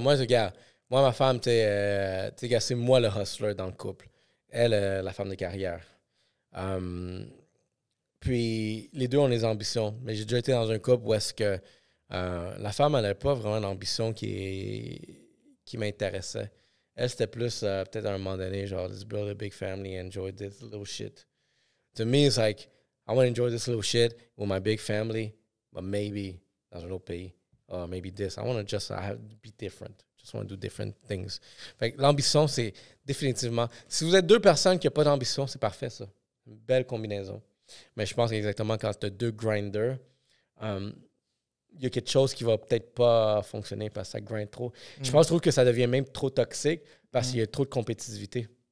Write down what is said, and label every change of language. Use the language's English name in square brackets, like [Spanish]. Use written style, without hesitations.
[French] Moi, ma femme, c'est moi le hustler dans le couple. Elle, la femme de carrière. Puis, les deux ont des ambitions. Mais j'ai déjà été dans un couple où est-ce que la femme, elle n'avait pas vraiment d'ambition qui m'intéressait. Elle, c'était plus, peut-être à un moment donné, genre, [English] let's build a big family and enjoy this little shit. To me, it's like, I want to enjoy this little shit with my big family, but maybe [French] dans un autre pays. [English] Or maybe this. I want to I have to be different. Just want to do different things. [French] Fait que l'ambition, c'est définitivement... Si vous êtes deux personnes qui n'ont pas d'ambition, c'est parfait, ça. Une belle combinaison. Mais je pense qu'exactement quand tu as deux grinders, il y a quelque chose qui va peut-être pas fonctionner parce que ça grind trop. Je trouve que ça devient même trop toxique parce qu'il y a trop de compétitivité.